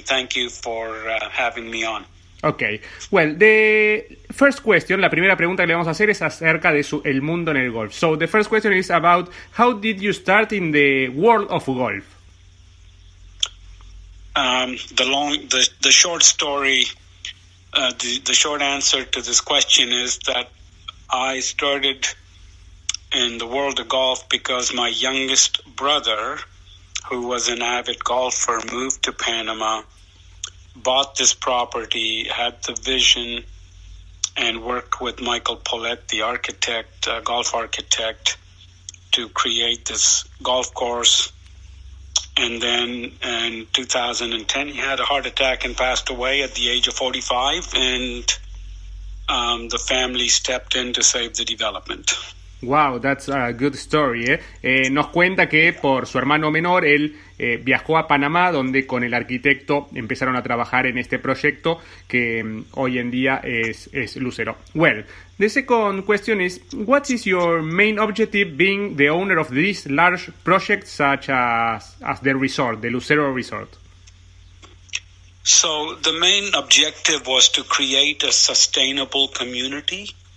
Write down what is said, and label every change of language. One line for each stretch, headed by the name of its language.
English: Thank you for having me on. Okay. Well, the first question,
Spanish: la primera pregunta que le vamos a hacer es acerca de el mundo en el golf.
English: So, the first question is about how did you start in the world of golf? The short story, the short answer to this question is that I started in the world of golf because my youngest brother, who was an avid golfer, moved to Panama, bought this property, had the vision, and worked with Michael Paulette, the architect, golf architect, to create this golf course. And then in 2010, he had a heart attack and passed away at the age of 45, and the family stepped in to save the development. Wow, that's a good story.
Spanish: Nos cuenta que por su hermano menor él viajó a Panamá, donde con el arquitecto empezaron a trabajar en este proyecto que hoy en día es Lucero.
English: Well, the second question is, what is your main objective being the owner of this large project such as the resort, the Lucero Resort? So the main objective was to create a sustainable community.